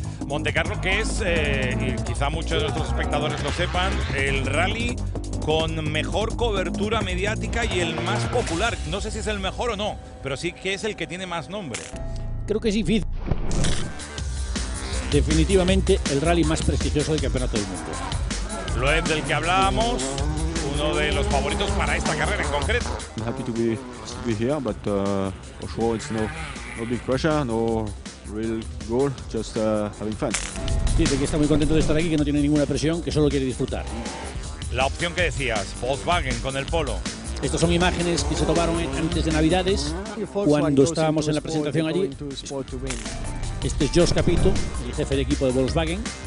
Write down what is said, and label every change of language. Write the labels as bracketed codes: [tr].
[es] Montecarlo, que es, y quizá muchos de nuestros espectadores lo sepan, el rally con mejor cobertura mediática y el más popular. No sé si es el mejor o no, pero sí que es el que tiene más nombre. Creo que es difícil. Definitivamente el rally más prestigioso del Campeonato del Mundo. Loeb, del que hablábamos, uno de los favoritos para esta carrera en concreto. [en] I'm happy to be here, but for sure it's no big pressure, no real goal, just having fun. [es] Dice que está muy contento de estar aquí, que no tiene ninguna presión, que solo quiere disfrutar. La opción que decías, Volkswagen con el Polo. Estas son imágenes que se tomaron antes de Navidades, cuando estábamos en la presentación allí. Este es Josh Capito, el jefe de equipo de Volkswagen.